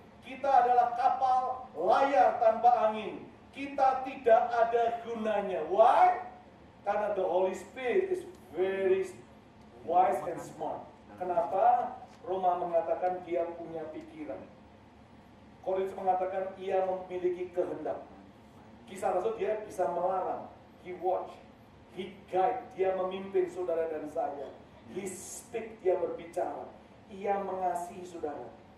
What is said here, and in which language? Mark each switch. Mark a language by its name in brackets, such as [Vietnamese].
[Indonesian] Kita adalah kapal layar tanpa angin. Kita tidak ada gunanya. Why? Karena [English] the Holy Spirit is very wise and smart. [Indonesian] Kenapa? Roma mengatakan dia punya pikiran. Korintus mengatakan ia memiliki kehendak. Kisah Rasul dia bisa melarang. [English] He watch. He guide, [Indonesian] dia memimpin saudara dan saya. [English] He speak, [Indonesian] dia berbicara. Ia mengasihi saudara.